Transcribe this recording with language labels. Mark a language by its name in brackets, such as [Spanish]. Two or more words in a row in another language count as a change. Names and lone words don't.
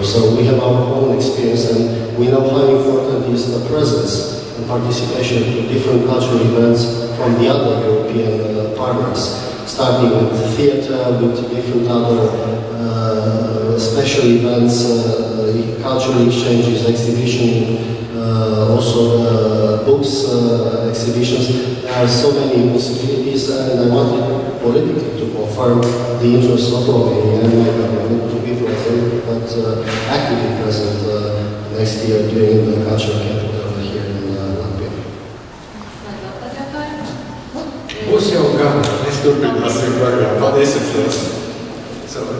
[English] So we have our own experience, and we know how important is the presence and participation to different cultural events from the other European partners, starting with theatre, with different other special events, cultural exchanges, exhibition, also books, exhibitions. There are so many possibilities, and I wanted politically to confirm the interest of Romania and my government to be present, but actively present next year during the cultural capital here in Latvia. [Latvian] Būs jau gan, mēs turpināsim programmu. Paldies jums!